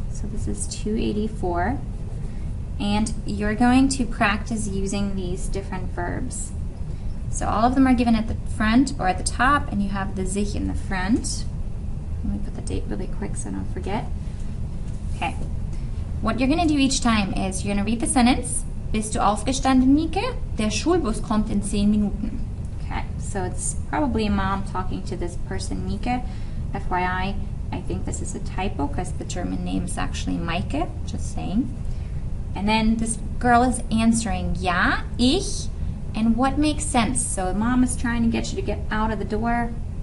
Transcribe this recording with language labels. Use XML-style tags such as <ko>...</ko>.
<en>So this is 284. And you're going to practice using these different verbs. So So all of them are given at the front or at the top, and you have the sich in the front. Let me put the date really quick so I don't forget. Okay. What you're going to do each time is you're going to read the sentence.</en> <de>Bist du aufgestanden, Mieke? Der Schulbus kommt in 10 Minuten.</de> <en>Okay, so it's probably a mom talking to this person, Mieke. FYI, I think this is a typo because the German name is actually Maike, just saying. And then this girl is answering,</en> <de>ja, ich.</de> <en>And what makes sense? So mom is trying to get you to get out of the door.</en>